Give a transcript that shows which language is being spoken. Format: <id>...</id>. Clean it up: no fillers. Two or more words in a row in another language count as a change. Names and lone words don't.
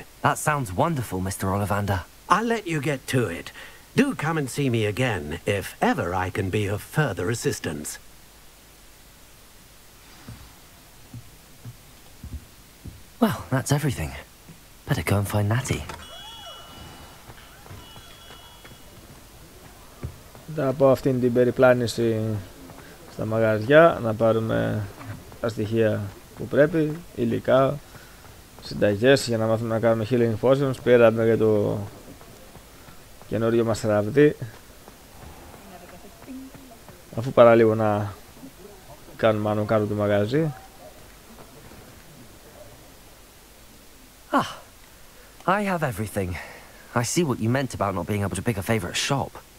<en>That sounds wonderful, Mr. Ollivander. I'll let you get to it. Do come and see me again if ever I can be of further assistance. Well, that's everything. Better go and find Natty.</en> <el>Μετά από αυτήν την περιπλάνηση στα μαγαζιά να πάρουμε τα στοιχεία που πρέπει, υλικά, συνταγές για να μάθουμε να κάνουμε</el> <en>healing potions.</en> <el>Πήραμε για το καινούριο μας ραβδί, αφού παραλίγο να κάνουμε άνω κάτω το μαγαζί.</el> <en>Ah, I have everything. I see what you meant about not being able to pick a favorite shop.</en>